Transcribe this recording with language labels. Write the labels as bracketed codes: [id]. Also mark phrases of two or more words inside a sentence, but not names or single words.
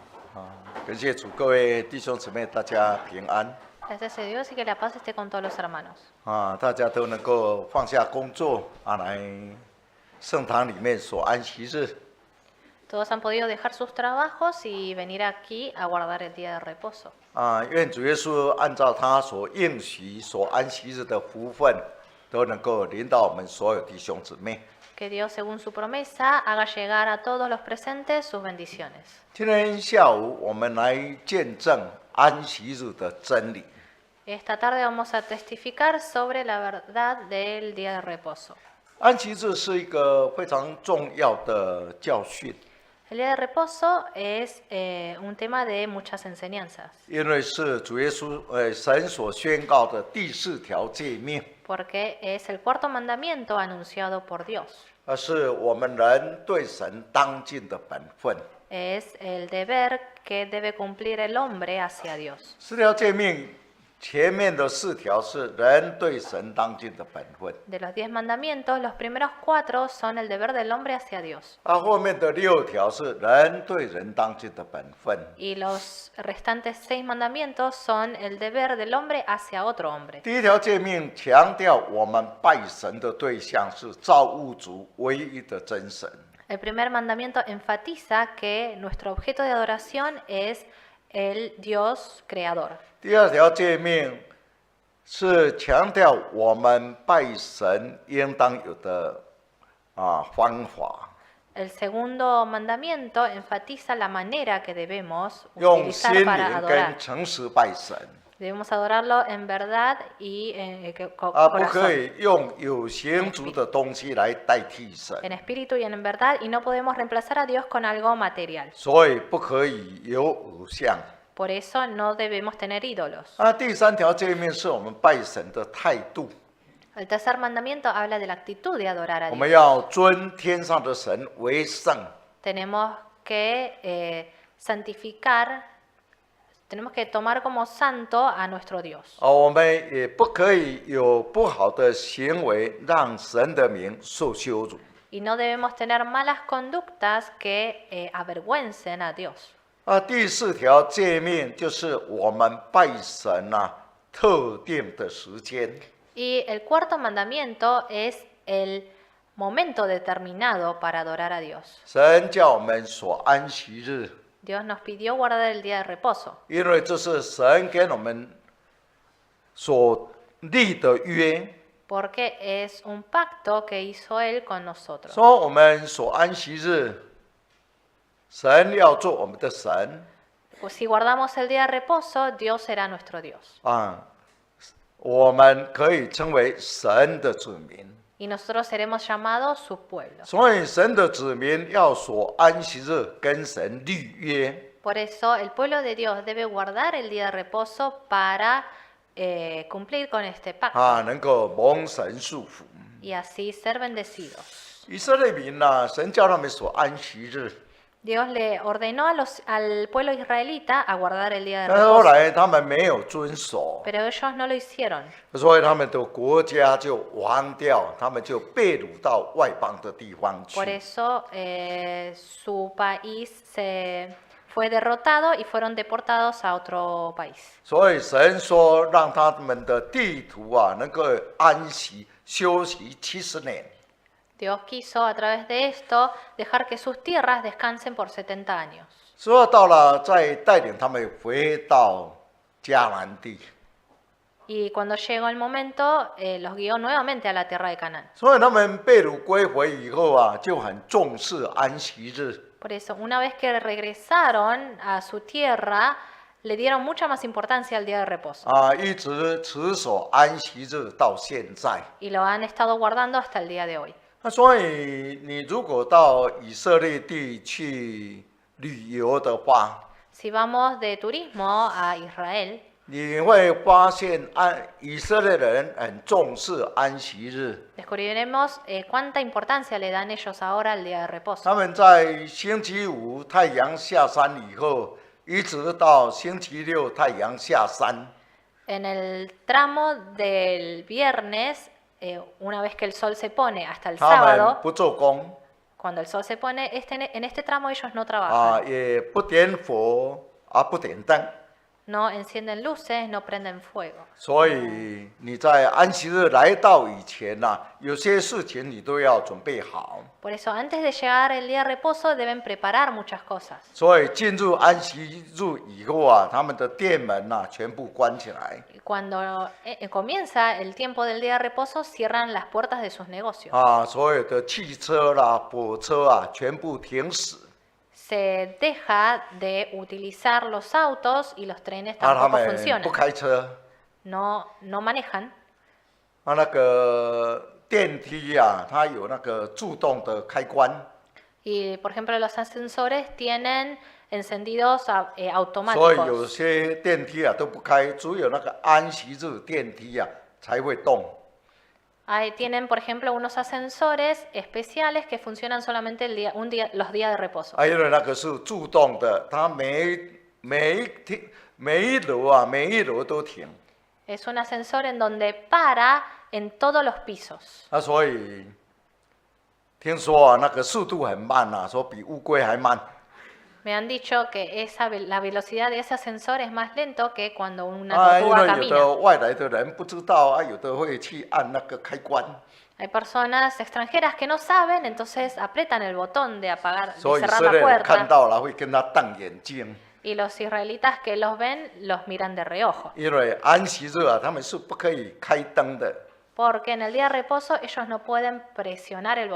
[zh] 感谢主，各位弟兄姊妹，大家平安 [es] Gracias a Dios y que la paz esté con todos los hermanos. [zh] 大家都能够放下工作来圣堂里面所安息日。 [es] Todos han podido dejar sus trabajos y venir aquí a guardar el día de reposo. [zh] 愿主耶稣按照他所应许所安息日的福分，都能够临到我们所有弟兄姊妹。 [es] Que Dios, según su promesa, haga llegar a todos los presentes sus bendiciones. [zh] 今天下午我们来见证安息日的真理。 [es] Esta tarde vamos a testificar sobre la verdad del día de reposo. [zh] 安息日是一个非常重要的教训， [es] El día de reposo es un tema de muchas enseñanzas, [zh] 因为是主耶稣神所宣告的第四条诫命， [es] porque es el cuarto mandamiento anunciado por Dios. [zh] 是我们人对神当尽的本分。 [es] Es el deber que debe cumplir el hombre hacia Dios. [zh] 四条诫命前面的4条是人对神当尽的本分， [es] De los 10 mandamientos, los primeros 4 son el deber del hombre hacia Dios. [zh] 后面的6条是人对人当尽的本分。 [es] Y los restantes 6 mandamientos son el deber del hombre hacia otro hombre. [zh] 第一条诫命强调我们拜神的对象是造物主唯一的真神。 [es] El primer mandamiento enfatiza que nuestro objeto de adoración es el Dios creador. [zh] 第二条诫命是强调我们拜神应当有的方法， [es] El segundo mandamiento enfatiza la manera que debemos [zh] 用心 [es] utilizar para [zh] 灵 [es] adorar. [zh] 跟诚实拜神， [es] Debemos adorarlo en verdad y [zh] 不 [es] corazón. [zh] 可以用有形足的东西来代替神， [es] En espíritu y en verdad, y no podemos reemplazar a Dios con algo material. [zh] 所以不可以有偶像。 [es] Por eso no debemos tener ídolos. [zh] 第三条诫命是我们拜神的态度， [es] El tercer mandamiento habla de la actitud de adorar a [zh] 我们 [es] Dios. [zh] 要尊天上的神为圣。 [es] Tenemos que santificar, tenemos que tomar como santo a nuestro Dios. [zh] 我们也不可以有不好的行为，让神的名受羞辱。 [es] Y no debemos tener malas conductas que avergüencen a Dios. [zh] 第4条诫命就是我们拜神特定的时间。 [es] Y el cuarto mandamiento es el momento determinado para adorar a Dios. [zh] 神叫我们所安息日， [es] Dios nos pidió guardar el día de reposo, [zh] 因为这是神跟我们所立的约， [es] porque es un pacto que hizo Él con nosotros. [zh] 说我们所安息日，神要做我们的神 [es] Pues si guardamos el día de reposo, Dios será nuestro Dios. [zh] 我们可以称为神的子民。 [es] Y nosotros seremos llamados su pueblo. [zh] 所以神的子民要所安息日跟神立约。 [es] Por eso el pueblo de Dios debe guardar el día de reposo para cumplir con este pacto [zh] 能够蒙神束福。 [es] y así ser bendecidos. [zh] 以色列民神叫他们所安息日， [es] Dios le ordenó al pueblo israelita a guardar el día de [zh] 但是后 [es] reposo, [zh] 来他们没有遵守， [es] pero ellos no lo hicieron. [zh] 所以他们的国家就亡掉，他们就被掳到外邦的地方 [es] Por [zh] 去。 [es] eso su país se fue derrotado y fueron deportados a otro país. [zh] 所以神说，让他们的地图能够安息休息70年。 [es] Dios quiso a través de esto dejar que sus tierras descansen por 70 años. [zh] 所以到了再带领他们回到迦南地。 [es] Y cuando llegó el momento, los guió nuevamente a la tierra de Canaán. [zh] 所以他们被掳归回以后就很重视安息日。 [es] Por eso, una vez que regresaron a su tierra, le dieron mucha más importancia al día de reposo. [zh] 一直持守安息日到现在。 [es] Y lo han estado guardando hasta el día de hoy. [zh] 所以你如果到以色列地去旅游的话， [es] Si vamos de turismo a Israel, [zh] 你会发现以色列人很重视安息日。 [es] descubriremos cuánta importancia le dan ellos ahora al día de reposo. [zh] 他们在星期五太阳下山以后，一直到星期六太阳下山。 [es] En el tramo del viernes, una vez que el sol se pone hasta el [zh] 他们 [es] sábado, [zh] 不做工， [es] Cuando el sol se pone en este tramo, ellos no 啊， trabajan. [zh] 也不点火，不点灯。 [es] No encienden luces, no prenden fuego. [zh] 所以你在安息日来到以前呐、有些事情你都要准备好。 [es] Por eso, antes de llegar el día de reposo, deben preparar muchas cosas. [zh] 所以进入安息日以后啊，他们的店门呐、全部关起来 [es] Y cuando comienza el tiempo del día de reposo, cierran las puertas de sus negocios. [zh] 啊，所有的汽车啦、火车啊，全部停驶。 [es] Se deja de utilizar los autos y los trenes [zh] 他 [es] tampoco [zh] 们 [es] funcionan. [zh] 不开车。 [es] No manejan. [zh] 那个电梯啊，它有那个自动的开关。 [es] Y, por ejemplo, los ascensores tienen encendidos [zh] 所以有 [es] automáticos. [zh] 些电梯啊都不开，只有那个安息日电梯啊才会动。 [es] Tienen, por ejemplo, unos ascensores especiales que funcionan solamente los días de reposo. [zh] 因为那个是自动的，它每一楼啊，每一楼都停。 [es] Es un ascensor en donde para en todos los pisos. [zh] 所以听说啊，那个速度很慢啊，说比乌龟还慢。 [es] Me han dicho que la velocidad de ese ascensor es más lento que cuando una [zh] 因 [es] tortuga [zh] 为有 [es] camina. [zh] 的外来的人不知道啊，有的会去按那个开关， [es] Hay personas extranjeras que no saben, entonces apretan el botón de apagar, [zh] 所 [es] de [zh] 以以 [es] cerrar [zh] 色 [es] la [zh] 列人看 [es] puerta. [zh] 到了会跟他瞪眼睛， [es] Y los israelitas que los ven, los miran de reojo. [zh] 因为安息日啊，他们是不可以开灯的。 [es] Porque en el día de reposo ellos no pueden presionar el